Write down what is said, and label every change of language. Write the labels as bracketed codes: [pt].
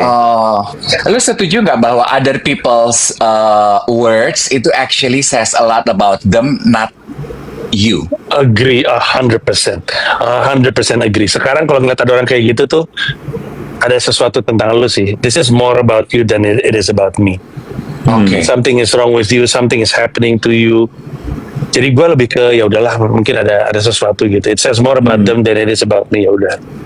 [id] Oh, lu setuju nggak bahwa [en] other people's words itu actually says a lot about them, not you? Agree 100%. 100% agree. [id] Sekarang kalau ngeliat ada orang kayak gitu tuh, ada sesuatu tentang lu sih. [en] This is more about you than it is about me. Oke. Something is wrong with you, something is happening to you. [id] Jadi gue lebih ke ya udahlah, mungkin ada sesuatu gitu. [en] It says more about them than it is about me. [id] Ya udah.